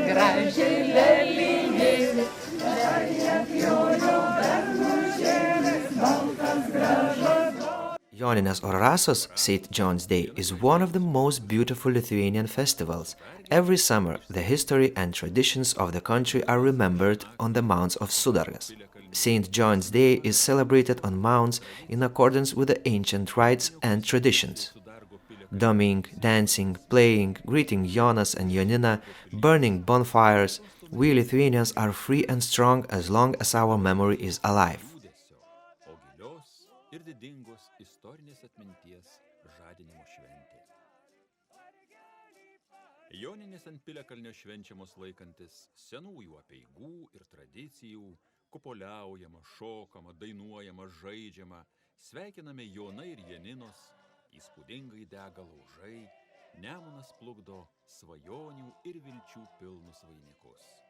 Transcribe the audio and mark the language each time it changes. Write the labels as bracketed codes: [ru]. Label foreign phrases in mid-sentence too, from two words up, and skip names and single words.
[en] Joninės or Rasos, St. John's Day, is one of the most beautiful Lithuanian festivals. Every summer, the history and traditions of the country are remembered on the mounts of Sudargas. St. John's Day is celebrated on mounts in accordance with the ancient rites and traditions. Drumming, dancing, playing, greeting Jonas and Jonina, burning bonfires, we Lithuanians are free and strong as long as our memory is alive. [lt] O gilios ir didingos istorinės atminties žadinimo šventė. Joninės ant piliakalnio švenčiamos laikantis senųjų apeigų ir tradicijų, kupoliaujama, šokama, dainuojama, žaidžiama, sveikiname Jonai ir Janinos, įspūdingai dega laužai, Nemunas plukdo svajonių ir vilčių pilnus vainikus.